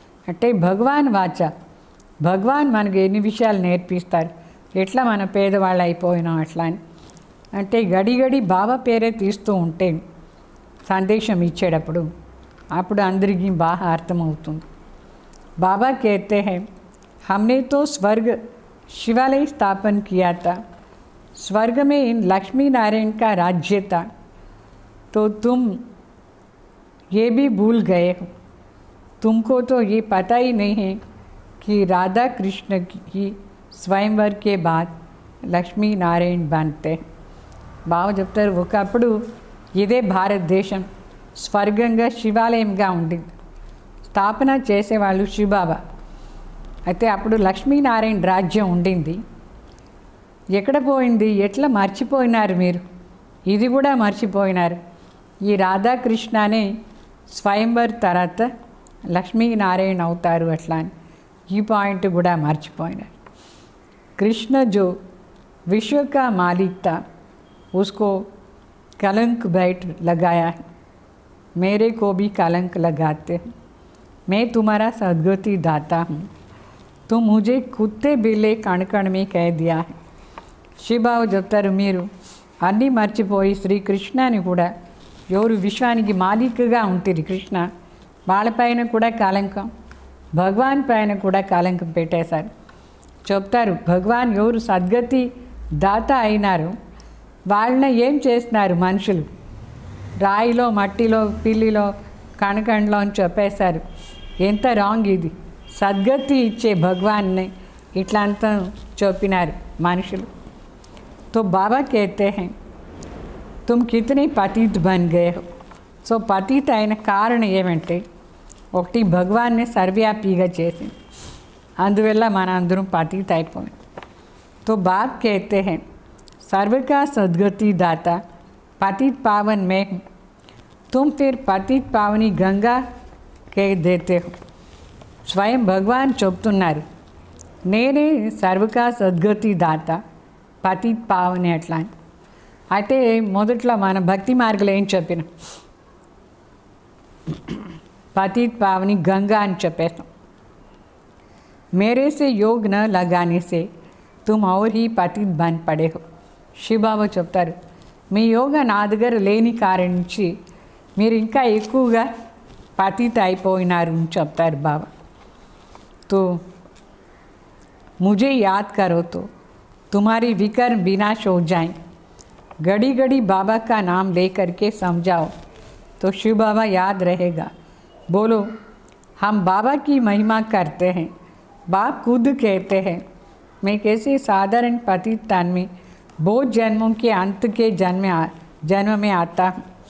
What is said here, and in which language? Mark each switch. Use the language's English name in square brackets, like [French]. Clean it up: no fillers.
[Telugu] అంటే భగవాన్ వాచ, భగవాన్ మనకు ఎన్ని విషయాలు నేర్పిస్తారు, ఎట్లా మన పేదవాళ్ళు అయిపోయినాం అట్లా అని. అంటే గడి గడి బాబా పేరే తీస్తూ ఉంటే సందేశం ఇచ్చేటప్పుడు అప్పుడు అందరికీ బాగా అర్థమవుతుంది. [Hindi] बाबा कहते हैं हमने तो स्वर्ग शिवालय स्थापन किया था, स्वर्ग में इन लक्ष्मी नारायण का राज्य था, तो तुम ये भी भूल गए हो. तुमको तो ये पता ही नहीं है कि राधा कृष्ण की स्वयंवर के बाद लक्ष्मी नारायण बनते हैं. [Telugu] బాబా చెప్తారు, ఒకప్పుడు ఇదే భారతదేశం స్వర్గంగా శివాలయంగా ఉండింది, స్థాపన చేసేవాళ్ళు శివబాబా. అయితే అప్పుడు లక్ష్మీనారాయణ రాజ్యం ఉండింది. ఎక్కడ పోయింది, ఎట్లా మర్చిపోయినారు మీరు, ఇది కూడా మర్చిపోయినారు. ఈ రాధాకృష్ణనే స్వయంవర్ తర్వాత లక్ష్మీనారాయణ అవుతారు అట్లా అని ఈ పాయింట్ కూడా మర్చిపోయినారు. [Hindi] కృష్ణ జో విశ్వ కా మాలిక్ తా उसको कलंक बैठ लगाया है, मेरे को भी कलंक लगाते हैं. मैं तुम्हारा सद्गति दाता हूँ, तुम मुझे कुत्ते बिल्ले कण कण में कह दिया है. [Telugu] శివబాబు చెప్తారు, మీరు అన్నీ మర్చిపోయి శ్రీకృష్ణని కూడా ఎవరు విశ్వానికి మాలికగా ఉంటుంది కృష్ణ, వాళ్ళపైన కూడా కలంకం, భగవాన్ పైన కూడా కలంకం పెట్టేశారు. చెప్తారు, భగవాన్ ఎవరు సద్గతి దాత అయినారు వాళ్ళని ఏం చేస్తున్నారు మనుషులు, రాయిలో మట్టిలో పిల్లిలో కణకణలో అని చెప్పేశారు. ఎంత రాంగ్ ఇది, సద్గతి ఇచ్చే భగవాన్ని ఇట్లా అంతా చెప్పినారు మనుషులు. [Hindi] तो बाबा कहते हैं तुम कितने पतित बन गए हो. [Telugu] సో పతిత అయిన కారణం ఏమంటే ఒకటి భగవాన్ని సర్వవ్యాపిగా చేసింది, అందువల్ల మన అందరం పతిత అయిపోయింది. [Hindi] तो बाप कहते हैं सर्व का सद्गति दाता पतित पावन मैं हूँ, तुम फिर पतित पावनी गंगा के देते हो. [Telugu] స్వయం భగవాన్ చెప్తున్నారు, నేనే సర్వకా సద్గతి దాత, పతిత్ పావని అట్లా అని. అయితే మొదట్లో మన భక్తి మార్గంలో ఏం చెప్పిన, [Hindi] पतित पावनी गंगा [Telugu] అని చెప్పేస్తాం. [Hindi] मेरे से योग न लगाने से तुम और ही पतित बन पड़े हो. [Telugu] శివబాబా చెప్తారు, మీ యోగా నా దగ్గర లేని కారణం నుంచి మీరు ఇంకా ఎక్కువగా పతిత అయిపోయినారు అని చెప్తారు బాబా. [Hindi] तो मुझे याद करो तो तुम्हारी विकर्म विनाश हो जाए. घड़ी घड़ी बाबा का नाम लेकर के समझाओ तो शिव बाबा याद रहेगा. बोलो हम बाबा की महिमा करते हैं. बाप खुद कहते हैं मैं कैसे साधारण पतित तन में बहुत जन्मों के अंत के जन्म में आता हूँ.